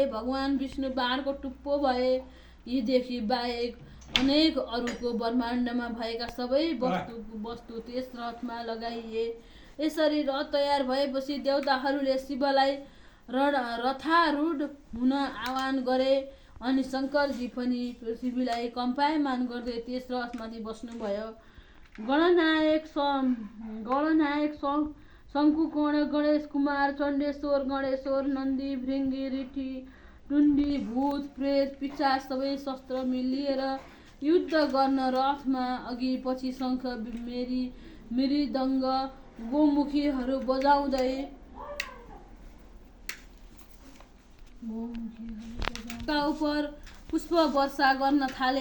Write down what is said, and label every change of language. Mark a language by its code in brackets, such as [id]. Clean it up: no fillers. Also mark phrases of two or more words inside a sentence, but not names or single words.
[ne] भगवान विष्णु बाणको टुप्पो भए। यीदेखि बाहेक अनेक अरूको ब्रह्माण्डमा भएका सबै वस्तु त्यस रथमा लगाइए। यसरी रथ तयार भएपछि देवताहरूले शिवलाई रथारूढ हुन आह्वान गरे अनि शङ्करजी पनि पृथ्वीलाई कम्पायमान गर्दै त्यस रथमाथि बस्नुभयो। गणनायक शङ्कुकोण, गणेश कुमार, चण्डेश्वर, गणेश्वर, नन्दी, भृङ्गी, ऋषि, टुण्डी, भूत, प्रेत, पिशाच सबै शस्त्र लिएर युद्ध गर्न रथमा अघि पछि शङ्ख, मृदङ्ग, गोमुखीहरू बजाउँदै उपर पुष्प वर्षा गर्न थाले।